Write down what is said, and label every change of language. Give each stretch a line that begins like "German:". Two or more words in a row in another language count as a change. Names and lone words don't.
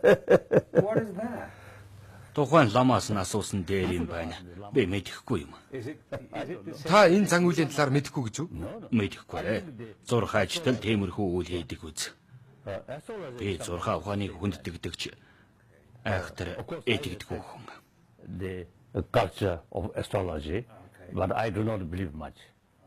Mongolian: Тухайн ламаас нь асуусан дээр юм байна. Би мэдэхгүй юм. Та энэ зан үйлийн талаар мэдэхгүй гэж үү? Мэдэхгүй. Зурх ажилтал тиймэрхүү үйл хийдэг үз. Би зурхаа ухааныг хүнддэгдэгч айхтар этигдэггүй хүн.
English: The culture of astrology, but I do not believe much.